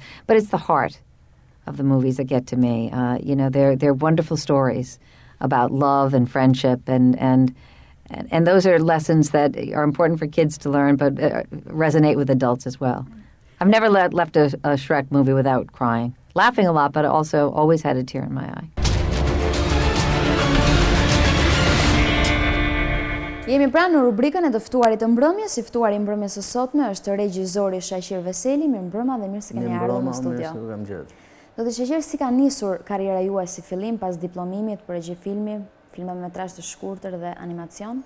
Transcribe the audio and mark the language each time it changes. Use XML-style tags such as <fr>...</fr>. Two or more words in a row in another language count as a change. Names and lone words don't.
<en>But it's the heart of the movies that get to me. They're wonderful stories about love and friendship, and those are lessons that are important for kids to learn, but resonate with adults as well. I've never left a Shrek movie without crying. Laughing a lot, but also always had a tear in my eye.</en> <sq>Jemi pranë në rubrikën e të ftuarit të mbrëmjes. Si ftuari i mbrëmjes së sotme është regjisori Shaqir Veseli. Mirëmbrëma dhe mirë se keni ardhur në studio. Zoti Shaqir, si ka nisur karriera juaj si fillim pas diplomimit për regjifilmi, filma metrazh të shkurtër dhe animacion?</sq>